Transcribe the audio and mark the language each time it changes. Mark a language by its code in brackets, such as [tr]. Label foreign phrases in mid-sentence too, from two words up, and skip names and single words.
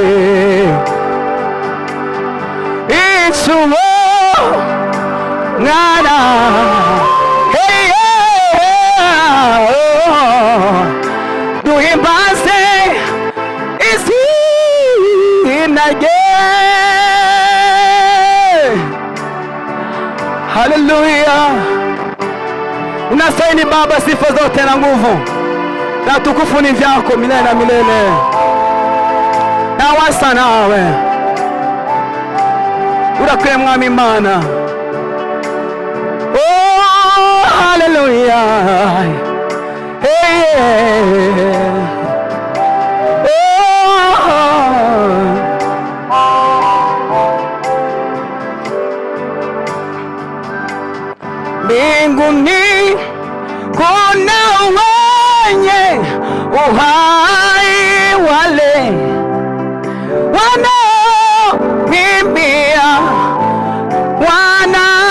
[rw] icy'Umwana duhimbaze izina rye. Haleluya! [sw] Unastahili Baba sifa zote na nguvu na tukufu ni vyako milele na milele. [rw] Na wasa nawe urakwiye mwami Imana. Oh, haleluya! [sw] Mbinguni kuna wenye uhai, wale wanaoimbia Bwana.